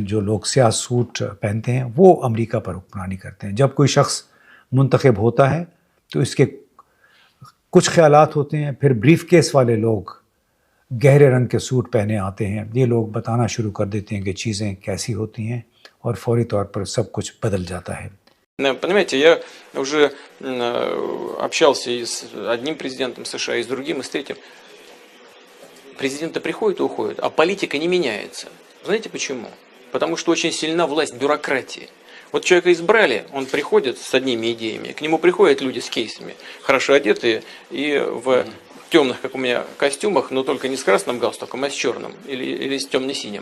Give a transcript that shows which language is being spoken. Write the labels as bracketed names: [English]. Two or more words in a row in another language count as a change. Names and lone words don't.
[Urdu] جو لوگ سیاہ سوٹ پہنتے ہیں وہ امریکہ پر حکمرانی کرتے ہیں. جب کوئی شخص منتخب ہوتا ہے تو اس کے کچھ خیالات ہوتے ہیں، پھر بریف کیس والے لوگ گہرے رنگ کے سوٹ پہنے آتے ہیں. یہ لوگ بتانا شروع کر دیتے ہیں کہ چیزیں کیسی ہوتی ہیں، اور فوری طور پر سب کچھ بدل جاتا ہے. [Russian] Понимаете, я уже общался и с одним президентом США, и с другим, и с третьим. Президенты приходят и уходят, а политика не меняется. Знаете почему? Потому что очень сильна власть бюрократии. Вот человека избрали, он приходит с одними идеями, к нему приходят люди с кейсами, хорошо одетые и в темных, как у меня, костюмах, но только не с красным галстуком, а с черным или с темно-синим.